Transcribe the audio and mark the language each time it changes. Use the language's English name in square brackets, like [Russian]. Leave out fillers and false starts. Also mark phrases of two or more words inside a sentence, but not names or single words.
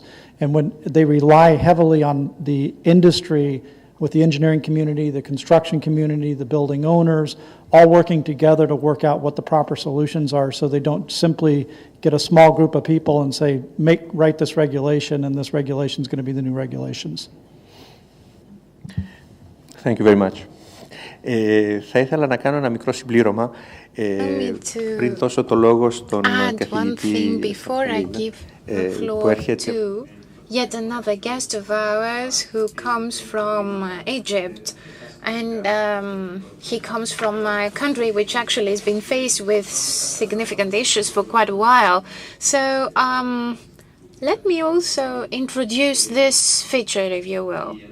[English] And when they rely heavily on the industry with the engineering community, the construction community, the building owners, all working together to work out what the proper solutions are so they don't simply get a small group of people and say, write this regulation, and this regulation is going to be the new regulations. Thank you very much. [Greek] Θα ήθελα να κάνω ένα μικρό συμπλήρωμα πριν δώσω το λόγο στον καθηγητή που έρχεται. [English] Yet another guest of ours who comes from Egypt, and he comes from a country which actually has been faced with significant issues for quite a while. So let me also introduce this feature, if you will.